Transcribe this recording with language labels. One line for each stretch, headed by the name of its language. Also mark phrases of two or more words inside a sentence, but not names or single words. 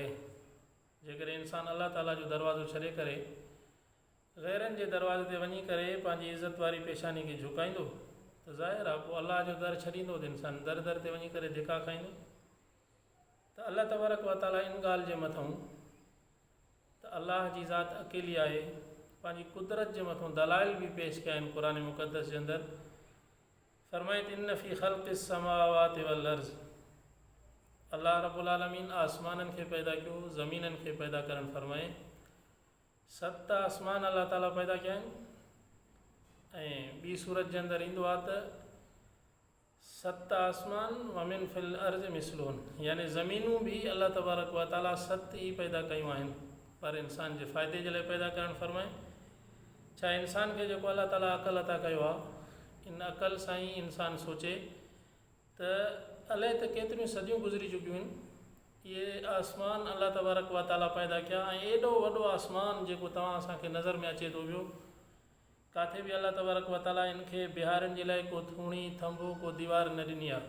Sindhi: जेकॾहिं इंसान अल्लाह ताला जो दरवाज़ो छॾे करे ग़ैरनि जे दरवाज़े ते वञी करे पंहिंजी इज़त वारी पेशानी खे झुकाईंदो त ज़ाहिर आहे पोइ अल्लाह जो दर छॾींदो त इंसान दर दर ते वञी करे धिका खाईंदो। त
Arabic: الله تبارك وتعالى
Sindhi: इन ॻाल्हि जे मथां त अल्लाह जी ज़ात अकेली आहे पंहिंजी कुदरत जे मथां दलाइल बि पेश कया आहिनि क़ुरान मुक़द्दस जे अंदरि। फ़रमाए त
Arabic: إن في خلق السماوات والأرض, الله رب العالمين
Sindhi: आसमाननि खे पैदा कयो, ज़मीननि खे पैदा करणु फ़रमाए। 7 आसमान अल्लाह ताला पैदा कया आहिनि ऐं ॿी सूरत जे अंदरि ईंदो आहे त 7 आसमान
Arabic: ومن في الأرض مثلهن,
Sindhi: यानी ज़मीनूं बि
Arabic: الله تبارك وتعالى
Sindhi: 7 ई पैदा कयूं आहिनि पर इंसान जे फ़ाइदे जे लाइ पैदा करणु फ़रमाए। छा इंसान खे जेको अल्लाह ताला अक़ल अता कयो आहे, इन अक़ल सां ई इंसान सोचे त अलाए त केतिरियूं सदियूं गुज़री चुकियूं आहिनि, इहे आसमान
Arabic: الله تبارك وتعالى
Sindhi: पैदा कया ऐं एॾो वॾो आसमान जेको तव्हां असांखे नज़र में अचे थो पियो, किथे बि
Arabic: الله تبارك وتعالى
Sindhi: इनखे बिहारनि जे लाइ को थूणी थंभो को दीवार न ॾिनी आहे।